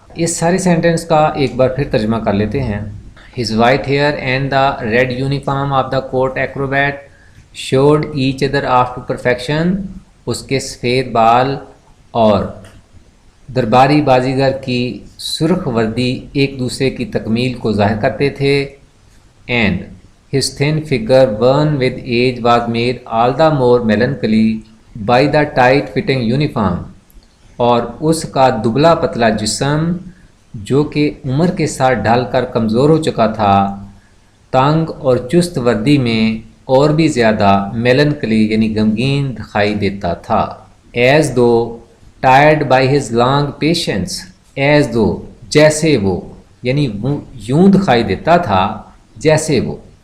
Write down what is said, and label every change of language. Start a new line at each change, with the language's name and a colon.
Urdu: اس سارے سینٹنس کا ایک بار پھر ترجمہ کر لیتے ہیں.
English: his white hair and the red uniform of the court acrobat showed each other off to perfection,
Urdu: اس کے سفید بال اور درباری بازیگر کی سرخ وردی ایک دوسرے کی تکمیل کو ظاہر کرتے تھے.
English: And his thin figure worn with age was made all the more melancholy by the tight fitting uniform.
Urdu: اور اس کا دبلا پتلا جسم جو کہ عمر کے ساتھ ڈھل کر کمزور ہو چکا تھا، تنگ اور چست وردی میں اور بھی زیادہ میلنکلی یعنی غمگین دکھائی دیتا تھا.
English: as though tired by his long patience,
Urdu: as دو جیسے وہ، یعنی یوں دکھائی دیتا تھا جیسے وہ.